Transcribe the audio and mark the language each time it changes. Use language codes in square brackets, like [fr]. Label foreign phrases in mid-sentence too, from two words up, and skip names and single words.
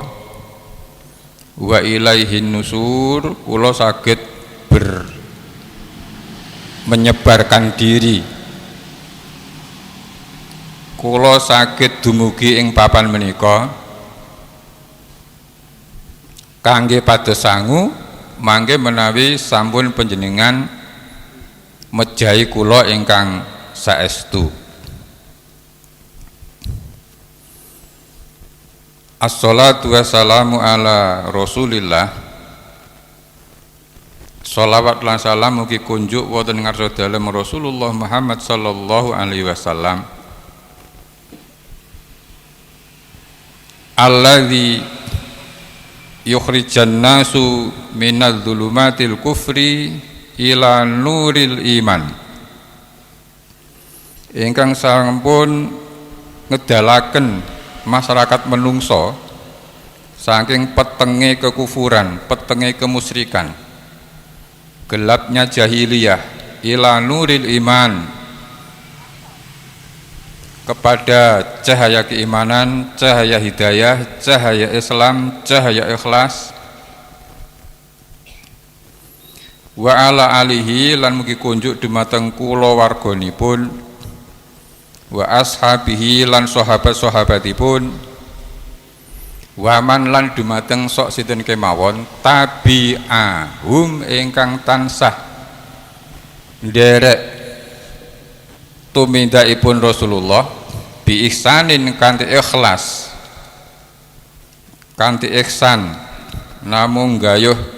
[ar] وإليه النشور, [jv] kula saged menyebarkan diri, kula saged dumugi ing papan menika kangge pados sangu mangke menawi sampun panjenengan mejahi kula ingkang saestu. [ar] الصلاة والسلام على رسول الله. [jv] Shalawat lan salam mugi kunjuk wonten ngarsa dalem Rasulullah Muhammad [ar] صلى الله عليه وسلم. الذي يخرج الناس من ظلمات الكفر إلى نور الإيمان. [jv] Ingkang sampun ngedalaken masyarakat menungso saking petenge kekufuran, petenge kemusyrikan, [id] gelapnya jahiliyah, [ar] إلى نور الإيمان, [id] kepada cahaya keimanan, cahaya hidayah, cahaya Islam, cahaya ikhlas. [ar] وعلى آله [jv] lan mugi kunjuk dumateng kula warganipun, wa ashabihi lan sahabat-sahabatipun, [ar] ومن [jv] lan dumateng sok sinten kemawon tabi'ahum ingkang tansah nderek tumindakipun Rasulullah [ar] بإحسان [jv] kanthi ikhlas, kanthi ihsan, namung gayuh